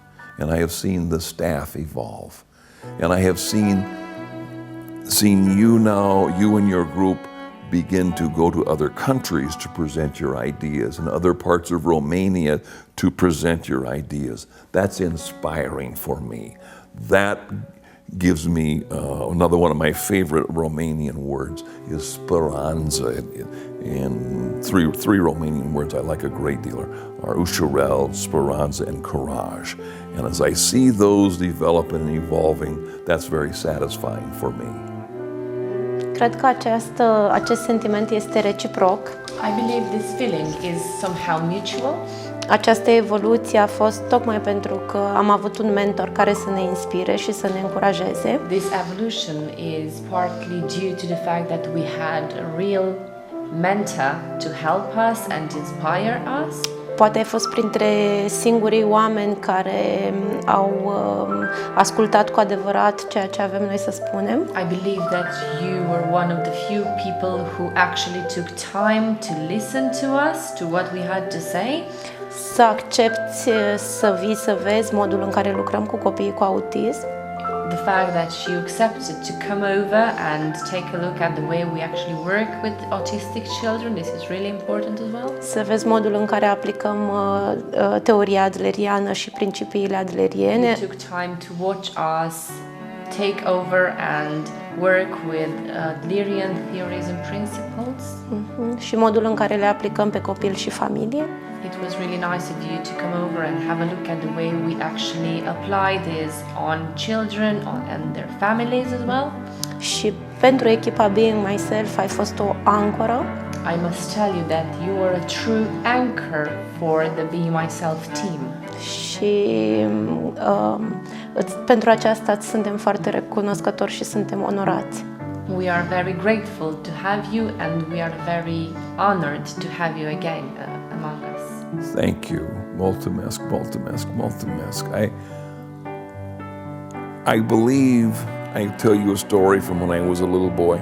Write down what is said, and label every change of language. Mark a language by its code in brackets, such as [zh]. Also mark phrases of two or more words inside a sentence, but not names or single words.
[en] And I have seen the staff evolve. And I have seen you now, you and your group, begin to go to other countries to present your ideas, and other parts of Romania to present your ideas. That's inspiring for me. That gives me another one of my favorite Romanian words is speranță. And three Romanian words I like a great deal are [ro] ușurel, speranță, [en] and courage. And as I see those developing and evolving, that's very satisfying for me. [ro] Cred că acest sentiment este reciproc. [en] I believe this feeling is somehow mutual. [ro] Această evoluție a fost tocmai pentru că am avut un mentor care să ne inspire și să ne încurajeze. [en] This evolution is partly due to the fact that we had a real mentor to help us and inspire us. [ro] Poate ai fost printre singurii oameni care au ascultat cu adevărat ceea ce avem noi să spunem. [en] I believe that you were one of the few people who actually took time to listen to us, to what we had to say. [ro] Să accepti să vii să vezi modul în care lucrăm cu copiii cu autism. [en] The fact that you accepted to come over and take a look at the way we actually work with autistic children, this is really important as well. [ro] Să vezi modul în care aplicăm teoria adleriană și principiile adleriene. [en] You took time to watch us take over and work with Adlerian theories and principles. [ro] Și modul în care le aplicăm pe copil și familie. [en] It was really nice of you to come over and have a look at the way we actually apply this on children and their families as well. [ro] Și pentru echipa Being Myself ai fost o ancoră. [en] I must tell you that you are a true anchor for the Be Myself team. [ro] Și pentru aceasta îți suntem foarte recunoscători și suntem onorați. [en] We are very grateful to have you, and we are very honored to have you again among us. Thank you. [ro] Mulțumesc, mulțumesc, mulțumesc. [en] I believe I tell you a story from when I was a little boy.